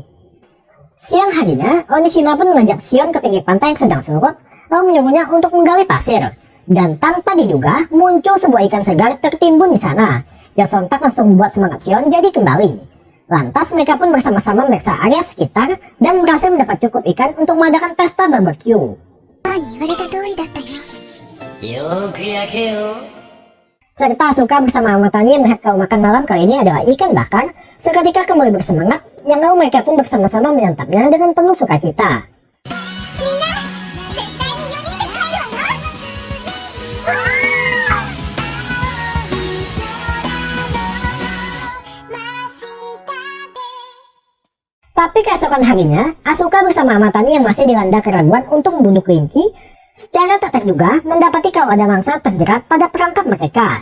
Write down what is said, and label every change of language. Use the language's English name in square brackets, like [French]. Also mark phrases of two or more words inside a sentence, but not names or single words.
[Indonesian] Siang harinya, Onishima pun mengajak Shion ke pinggir pantai yang sedang surut, lalu menyuruhnya untuk menggali pasir. Dan tanpa diduga, muncul sebuah ikan segar tertimbun di sana, yang sontak langsung membuat semangat Shion jadi kembali. Lantas mereka pun bersama-sama memeriksa area sekitar dan berhasil mendapat cukup ikan untuk mengadakan pesta barbecue. [Japanese] 言われた通りだったよ。 [Indonesian] Serta Asuka bersama Amatani melihat kalau makan malam kali ini adalah ikan bakar, seketika kembali bersemangat, yang lalu mereka pun bersama-sama menyantapnya dengan penuh sukacita. [Japanese] みんな、絶対に4人で帰るわよ。 [Indonesian] Tapi keesokan harinya, Asuka bersama Amatani yang masih dilanda keraguan untuk membunuh kelinci, secara tak terduga mendapati kalau ada mangsa terjerat pada perangkap mereka.